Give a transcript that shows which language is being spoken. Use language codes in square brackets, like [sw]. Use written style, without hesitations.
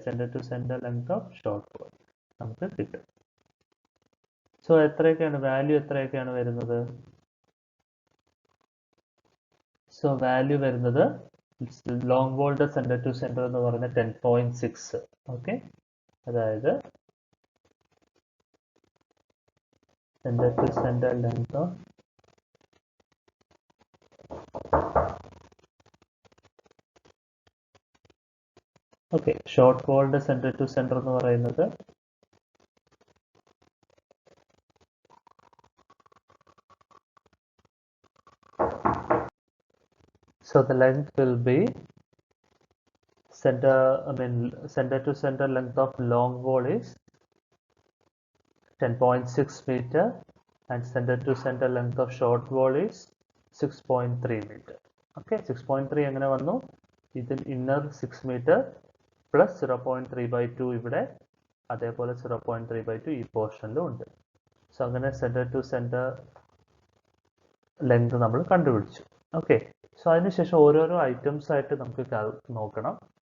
[ml] Centre to centre length of short wall നമുക്ക് കിട്ടും. So എത്രയൊക്കെയാണ് value, എത്രയൊക്കെയാണ് വരുന്നത്? സോ വാല്യൂ വരുന്നത് ലോങ് വോളിന്റെ സെന്റർ ടു സെന്റർ എന്ന് പറഞ്ഞ 10.6. ഓക്കെ, അതായത് centre to centre length of short വോളിന്റെ centre to centre എന്ന് പറയുന്നത് [en] so the length will be center to center length of long wall is 10.6 meter and center to center length of short wall is 6.3 meter. [ml] Okay, 6.3 എങ്ങനെ വന്നു? ഇതിൽ inner 6 meter plus 0.3 by 2 ഇവിടെ, അതേപോലെ 0.3 by 2 ഈ പോർഷനിലും ഉണ്ട്. So അങ്ങനെ centre to centre length നമ്മൾ കണ്ടുപിടിച്ചു. ഓക്കെ, സോ അതിനുശേഷം ഓരോരോ ഐറ്റംസ് ആയിട്ട് നമുക്ക് നോക്കണം.